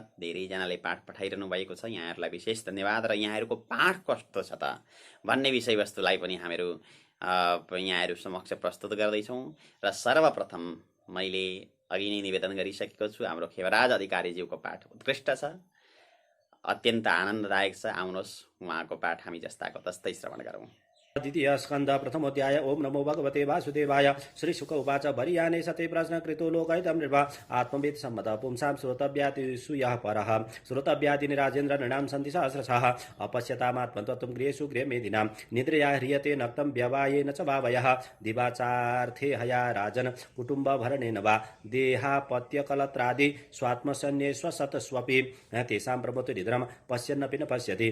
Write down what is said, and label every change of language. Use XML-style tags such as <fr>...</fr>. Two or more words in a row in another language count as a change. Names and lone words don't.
<ne>धेरैजनाले पाठ पठाइरहनु भएको छ, यहाँहरूलाई विशेष धन्यवाद। र यहाँहरूको पाठ कस्तो छ त भन्ने विषयवस्तुलाई पनि हामीहरू यहाँहरू समक्ष प्रस्तुत गर्दैछौँ। र सर्वप्रथम मैले अघि नै निवेदन गरिसकेको छु, हाम्रो खेवराज अधिकारीज्यूको पाठ उत्कृष्ट छ, अत्यन्त आनन्ददायक छ। आउनुहोस् उहाँको पाठ हामी जस्ताको तस्तै श्रवण गरौँ।</ne> <sa>द्वितीय स्कन्द प्रथमोऽध्याय। ओम नमो भगवते वासुदेवाय। श्री शुक उवाच भरियाने सते प्रश्न कृतो लोकहितं निर्वा आत्मवेद सम्मत पुंसां श्रोतव्यातिषु यः परः श्रोतव्यादिनि राजेन्द्र नृणां सन्ति सहस्रशः अपश्यतामात्मतत्त्वं गृहेषु गृहमेधिनां निद्रया ह्रियते नक्तं व्यवायेन च भावयः दिवाचार्थे हया राजन् कुटुम्बभरणेन वा देहापत्यकलत्रादि स्वात्मसन्न्येष्वसतस्वपि तेषां प्रभुत्व निद्रां पश्यन्नपि न पश्यति।</sa>